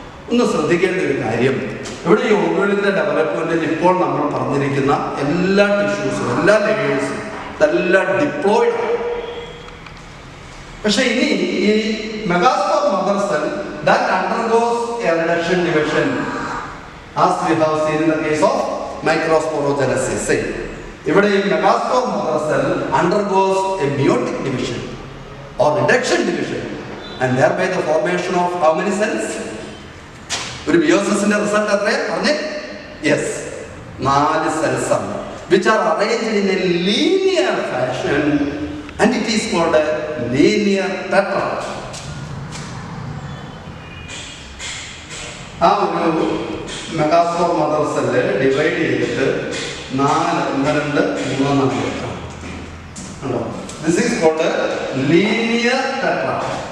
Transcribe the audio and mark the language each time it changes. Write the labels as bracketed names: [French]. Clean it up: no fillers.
[Malayalam] ഒന്ന് ശ്രദ്ധിക്കേണ്ട ഒരു കാര്യം, ഇവിടെ ഈ ഓവ്യൂളിന്റെ ഡെവലപ്മെന്റിൽ ഇപ്പോൾ നമ്മൾ പറഞ്ഞിരിക്കുന്ന എല്ലാ ടിഷ്യൂസും എല്ലാ ലെയേഴ്സും ഇതെല്ലാം ഡിപ്ലോയിഡ് ആണ്. പക്ഷെ ഇനി ഈ [English] Megaspore mother cell that undergoes a reduction division as we have seen in the case of microsporogenesis. [Malayalam] ഇവിടെ ഈ [English] Megaspore mother cell undergoes a meiotic division or reduction division and thereby the formation of how many cells? [Malayalam] ഒരു മിയോസിസിന്റെ result എത്രയാ പറഞ്ഞേ? [English] yes, 4 cells [Malayalam] ആണ്, [English] which are arranged in a linear fashion and it is called a linear tetrad. [Malayalam] ആ ഒരു [English] megaspore mother cell divide [Malayalam] ചെയ്തിട്ട് [English] 4 2 3 4 this is called linear tetrad.